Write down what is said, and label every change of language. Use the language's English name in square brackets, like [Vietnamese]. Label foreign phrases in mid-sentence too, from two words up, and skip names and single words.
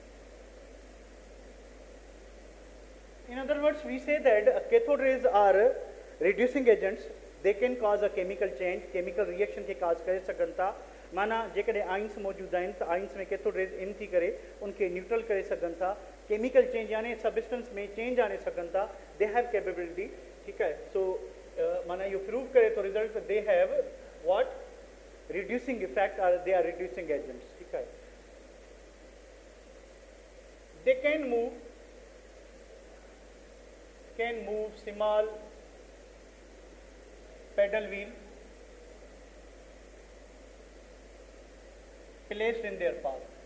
[English] In other words, we say that cathode rays are reducing agents. They can cause a chemical change, chemical reaction [Sindhi] के cause करे सघनि था। माना जेकॾहिं आइंस मौजूद आहिनि त आइंस में [English] cathode rays [Sindhi] इन थी करे उनके न्यूट्रल करे सघनि था, [English] chemical change [Sindhi] यानी सबस्टेंस में चेंज आने सघनि था। [English] they have capability, [Sindhi] ठीकु आहे। सो माना इहो प्रूव करे थो [English] result they have what, reducing effect and they are reducing agents, [Sindhi] ठीकु आहे। [English] They can move small pedal wheel placed in their path.